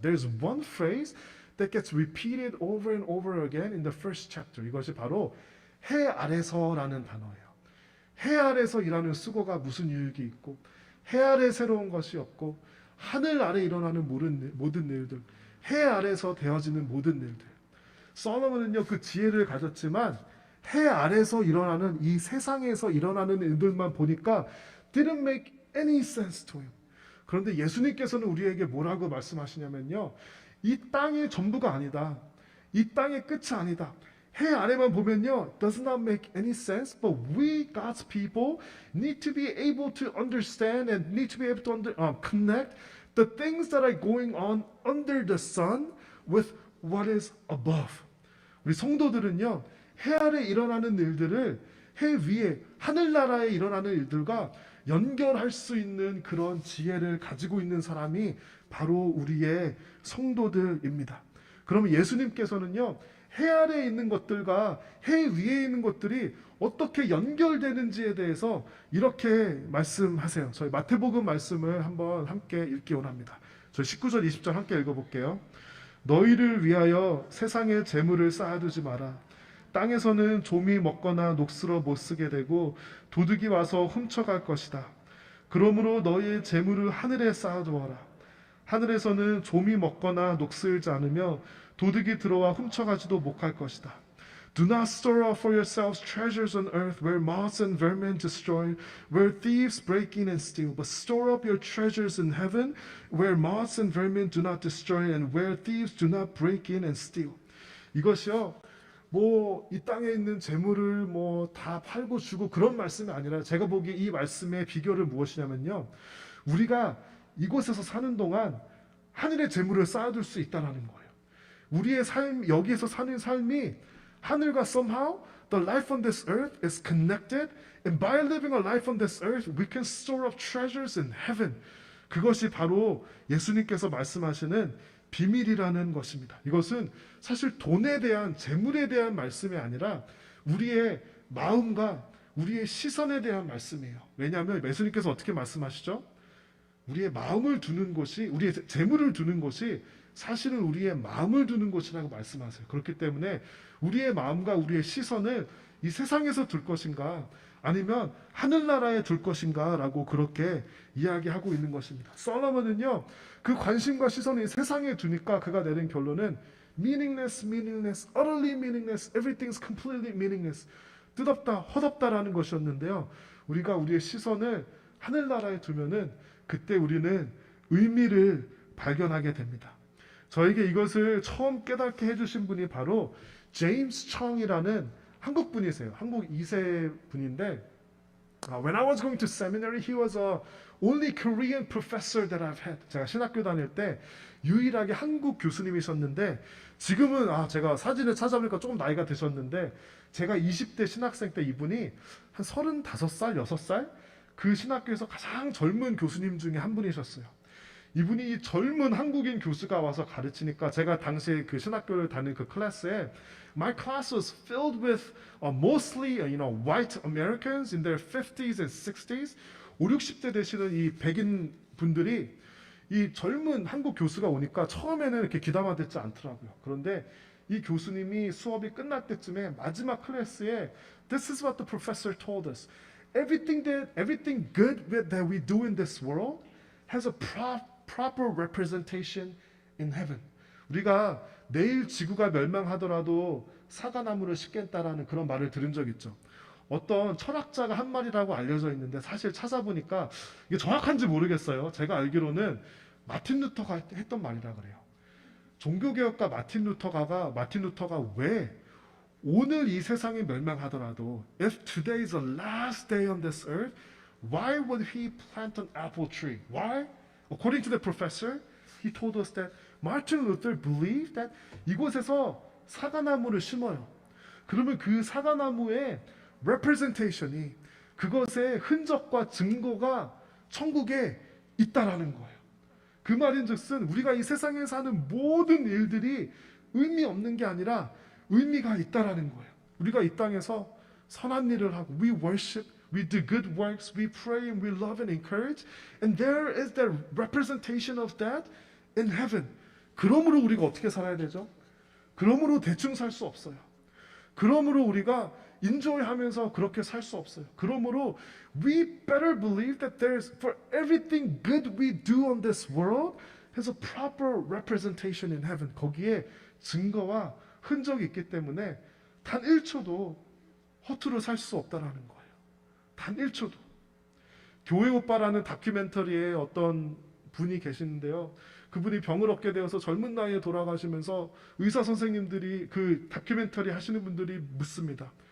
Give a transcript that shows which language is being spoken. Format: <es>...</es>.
<en>There's one phrase that gets repeated over and over again in the first chapter.</en> <ko>이것이 바로 해 아래서라는 단어예요. 해 아래서이라는 수고가 무슨 유익이 있고, 해 아래 새로운 것이 없고, 하늘 아래 일어나는 모든 일들, 해 아래서 되어지는 모든 일들. 솔로몬은요 그 지혜를 가졌지만 해 아래서 일어나는 이 세상에서 일어나는 일들만 보니까</ko> <en>didn't make any sense to him.</en> <ko>그런데 예수님께서는 우리에게 뭐라고 말씀하시냐면요, 이 땅의 전부가 아니다. 이 땅의 끝이 아니다. 해 아래만 보면요,</ko> <en>does not make any sense. But we, God's people, need to be able to understand and need to be able to connect the things that are going on under the sun with what is above.</en> <ko>우리 성도들은요, 해 아래 일어나는 일들을 해 위에 하늘나라에 일어나는 일들과 연결할 수 있는 그런 지혜를 가지고 있는 사람이 바로 우리의 성도들입니다. 그러면 예수님께서는요, 해 아래에 있는 것들과 해 위에 있는 것들이 어떻게 연결되는지에 대해서 이렇게 말씀하세요. 저희 마태복음 말씀을 한번 함께 읽기 원합니다. 저 19절 20절 함께 읽어볼게요. 너희를 위하여 세상에 재물을 쌓아두지 마라. 땅에서는 좀이 먹거나 녹슬어 못 쓰게 되고 도둑이 와서 훔쳐갈 것이다. 그러므로 너희의 재물을 하늘에 쌓아두어라. 하늘에서는 좀이 먹거나 녹슬지 않으며 도둑이 들어와 훔쳐가지도 못할 것이다.</ko> <en>Do not store up for yourselves treasures on earth where moths and vermin destroy, where thieves break in and steal. But store up your treasures in heaven where moths and vermin do not destroy and where thieves do not break in and steal.</en> <ko>이것이요. 뭐 이 땅에 있는 재물을 뭐 다 팔고 주고 그런 말씀이 아니라 제가 보기에 이 말씀의 비결은 무엇이냐면요. 우리가 이곳에서 사는 동안 하늘의 재물을 쌓아둘 수 있다라는 거예요. 우리의 삶 여기에서 사는 삶이 하늘과</ko> <en>somehow the life on this earth is connected, and by living a life on this earth, we can store up treasures in heaven.</en> <ko>그것이 바로 예수님께서 말씀하시는 비밀이라는 것입니다. 이것은 사실 돈에 대한 재물에 대한 말씀이 아니라 우리의 마음과 우리의 시선에 대한 말씀이에요. 왜냐하면 예수님께서 어떻게 말씀하시죠? 우리의 마음을 두는 곳이 우리의 재물을 두는 곳이 사실은 우리의 마음을 두는 곳이라고 말씀하세요. 그렇기 때문에 우리의 마음과 우리의 시선을 이 세상에서 둘 것인가 아니면 하늘나라에 둘 것인가 라고 그렇게 이야기하고 있는 것입니다. 솔로몬은요 그 관심과 시선을 이 세상에 두니까 그가 내린 결론은</ko> <en>meaningless, meaningless, utterly meaningless, everything's completely meaningless,</en> <ko>뜻없다, 헛없다라는 것이었는데요. 우리가 우리의 시선을 하늘나라에 두면은 그때 우리는 의미를 발견하게 됩니다. 저에게 이것을 처음 깨닫게 해주신 분이 바로 제임스 청이라는 한국 분이세요. 한국 2세 분인데</ko> <en>When I was going to seminary, he was the only Korean professor that I've had.</en> <ko>제가 신학교 다닐 때 유일하게 한국 교수님이셨는데 지금은 제가 사진을 찾아보니까 조금 나이가 드셨는데 제가 20대 신학생 때 이분이 한 35살, 6살 그 신학교에서 가장 젊은 교수님 중에 한 분이셨어요. 이분이 이 젊은 한국인 교수가 와서 가르치니까 제가 당시에 그 신학교를 다니는 그 클래스에</ko> <en>my class was filled with mostly white Americans in their 50s and 60s.</en> <ko>5, 60대 되시는 이 백인 분들이 이 젊은 한국 교수가 오니까 처음에는 이렇게 귀담아 듣지 않더라고요. 그런데 이 교수님이 수업이 끝날 때쯤에 마지막 클래스에</ko> <en>This is what the professor told us. Everything good that we do in this world has a proper representation in heaven.</en> <ko>우리가 내일 지구가 멸망하더라도 사과나무를 심겠다라는 그런 말을 들은 적 있죠. 어떤 철학자가 한 말이라고 알려져 있는데 사실 찾아보니까 이게 정확한지 모르겠어요. 제가 알기로는 마틴 루터가 했던 말이라 그래요. 종교개혁가 마틴 루터가 왜 오늘 이 세상이 멸망하더라도</ko> <en>if today is the last day on this earth, why would he plant an apple tree? Why? According to the professor, he told us that Martin Luther believed that</en> <ko>이곳에서 사과나무를 심어요. 그러면 그 사과나무의 representation이 그것의 흔적과 증거가 천국에 있다라는 거예요. 그 말인즉슨 우리가 이 세상에서 하는 모든 일들이 의미 없는 게 아니라 의미가 있다라는 거예요. 우리가 이 땅에서 선한 일을 하고</ko> <en>we worship, we do good works, we pray and we love and encourage, and there is the representation of that in heaven.</en> <ko>그러므로 우리가 어떻게 살아야 되죠? 그러므로 대충 살 수 없어요. 그러므로 우리가 인조이하면서 그렇게 살 수 없어요. 그러므로</ko> <en>we better believe that there's for everything good we do on this world has a proper representation in heaven.</en> <ko>거기에 증거와 흔적이 있기 때문에 단 1초도 허투루 살 수 없다라는 거예요. 단 1초도. 교회 오빠라는 다큐멘터리에 어떤 분이 계시는데요. 그분이 병을 얻게 되어서 젊은 나이에 돌아가시면서 의사 선생님들이 그 다큐멘터리 하시는 분들이 묻습니다.</ko>